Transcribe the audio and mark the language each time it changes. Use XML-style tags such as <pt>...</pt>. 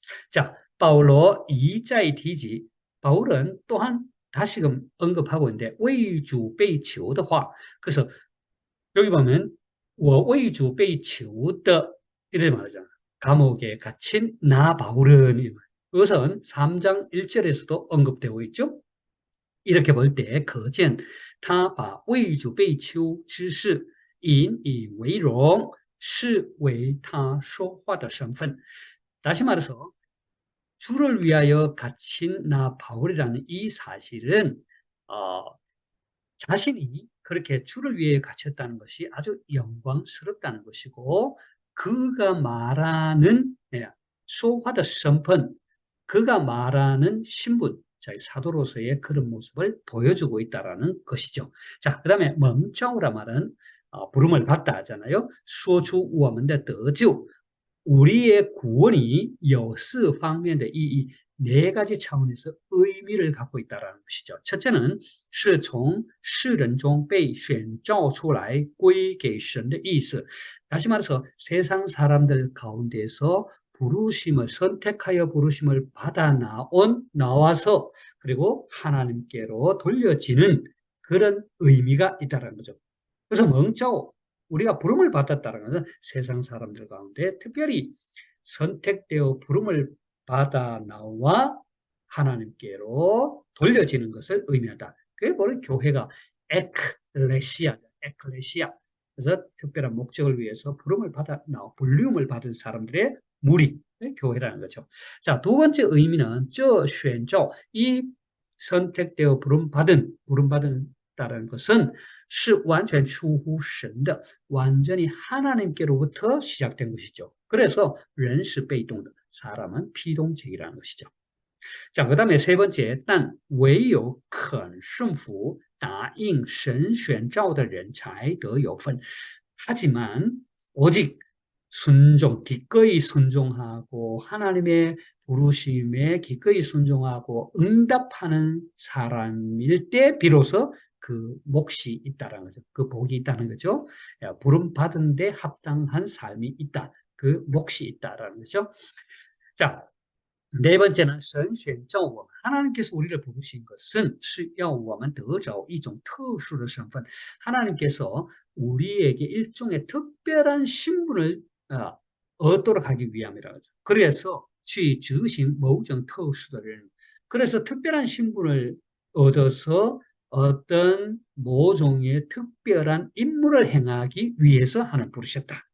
<ko>자, 바울로 이자이티지 바울은 또한 다시금 언급하고 있는데</ko> <zh>为主被囚的话</zh> <ko>그래서 여기 보면</ko> <zh>我为主被囚的</zh> <ko>이렇게 말하잖아. 감옥에 갇힌 나 바울은 이것은 3장 1절에서도 언급되고 있죠. 이렇게 볼 때</ko> <zh>可见他把为主被囚之事引以为荣视为他说话的身份.</zh> <ko>다시 말해서 주를 위하여 갇힌 나 바울이라는 이 사실은 자신이 그렇게 주를 위해 갇혔다는 것이 아주 영광스럽다는 것이고 그가 말하는 소화의身份, 그가 말하는 신분, 사도로서의 그런 모습을 보여주고 있다는 것이죠. 자, 그 다음에 멍자오라 말은 부름을 받다 하잖아요.</ko> <zh>说出我们的得救,</zh> <ko>우리의 구원이</ko> <zh>有四方面的意义,</zh> <ko>네 가지 차원에서 의미를 갖고 있다는 것이죠. 첫째는</ko> <zh>是从世人中被选召出来归给神的意思.</zh> <ko>다시 말해서 세상 사람들 가운데서 부르심을 선택하여 부르심을 받아 나와서 그리고 하나님께로 돌려지는 그런 의미가 있다는 거죠. 그래서 멍자오, 우리가 부름을 받았다는 것은 세상 사람들 가운데 특별히 선택되어 부름을 받아 나와 하나님께로 돌려지는 것을 의미한다. 그게 바로 교회가 에클레시아. 그래서 특별한 목적을 위해서 부름을 받아 나와 불림을 받은 사람들의 무리, 교회라는 거죠. 자, 두 번째 의미는</ko> <zh>这选召,</zh> <ko>이 선택되어 부름받았다는 것은</ko> <zh>是完全出乎神的,</zh> <ko>완전히 하나님께로부터 시작된 것이죠. 그래서</ko> <zh>人是被动的,</zh> <ko>사람은 피동적이라는 것이죠. 자, 그 다음에 세 번째,</ko> <zh>但唯有肯顺服答应神选召的人才得有份.</zh> <ko>하지만 오직 순종, 기꺼이 순종하고 하나님의 부르심에 기꺼이 순종하고 응답하는 사람일 때 비로소 그 몫이 있다는 거죠. 그 복이 있다는 거죠. 부름 받은 데 합당한 삶이 있다. 그 몫이 있다라는 거죠. 자, 네 번째는</ko> <zh>神选召我们,</zh> <ko>하나님께서 우리를 부르신 것은</ko> <zh>是要我们得着一种特殊的身份.</zh> <ko>하나님께서 우리에게 일종의 특별한 신분을 얻도록 하기 위함이라고 하죠.</ko> <zh>그래서 去执行某种特殊的任务.</zh> <ko>그래서 특별한 신분을 얻어서 어떤 모종의 특별한 임무를 행하기 위해서 하나님 부르셨다.</ko>